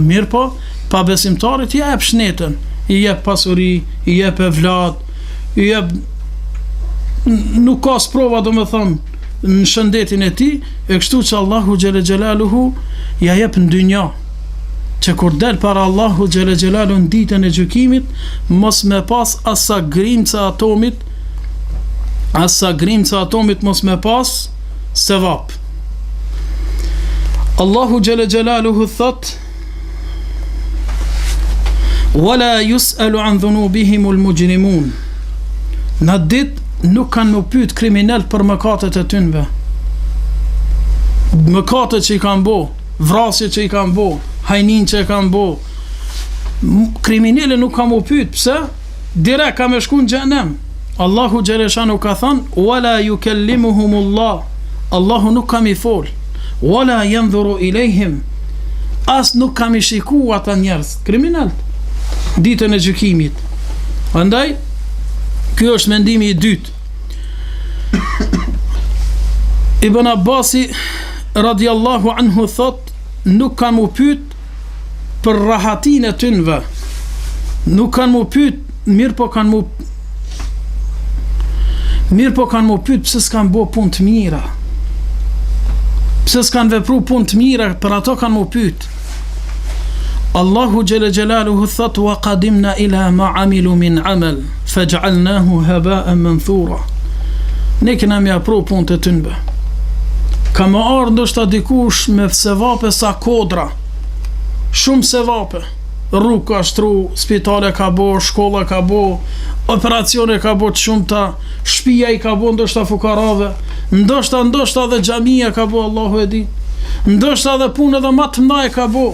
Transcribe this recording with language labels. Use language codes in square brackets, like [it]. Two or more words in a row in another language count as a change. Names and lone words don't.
[sq] Mirë po, pa besimtarit i jep shnetën, i jep pasuri, i jep evlad, i jep, nuk ka sprova do më thonë në shëndetin e tij, e kështu që Allahu [ar] جل جلاله [sq] ja jep në dynja, që kur del para Allahu [ar] جل جلاله [sq] në ditën e gjykimit, mos me pas asa grimca atomit mos me pas sevap. Allahu [ar] جل جلاله [sq] thot: [ar] "وَلَا يُسْأَلُ عَن ذُنُوبِهِمُ الْمُجْرِمُونَ." [sq] Në ditë nuk kanë më pyet kriminal për mëkatet e tyre. Mëkatet që i kanë bo, vrasjet që i kanë bo, hajnin që i kanë bo, kriminale nuk kanë më pyet. Pse? Direkt ka me shku në xhenem. Allahu xhaleshanu ka thënë: [ar] "وَلَا يُكَلِّمُهُمُ اللَّهُ." [sq] Allahu nuk kam i fol. [ar] "وَلَا يَنظُرُ إِلَيْهِمْ." [sq] As nuk kam i shiku ata njerëz kriminal ditën e gjykimit. Andaj ky është mendimi i dytë. Ibn Abbasi [ar] رضي الله عنه [sq] thot: nuk kanë mu pyet për rahatin e tynve, nuk kanë mu pyet, mirë po kanë mu pyet pse s'kan bo punë të mira, pse s'kan vepru punë të mira, për ato kanë mu pyet. Allahu [ar] جل جلاله [sq] thot: [ar] "وَقَدِمْنَا إِلَىٰ مَا عَمِلُوا مِنْ عَمَلٍ فَجَعَلْنَاهُ هَبَاءً مَّنثُورًا." [sq] Ne kena mi apru punët e tyre. Ka më ardhur ndoshta dikush me sevape sa kodra, shumë sevape, rrugë ka shtru, spitale ka bo, shkolla ka bo, operacione ka bo të shumta, shtëpia i ka bo ndoshta fukarave, ndoshta dhe xhamia ka bo, Allahu e di, ndoshta dhe punë edhe më të mëdha ka bo.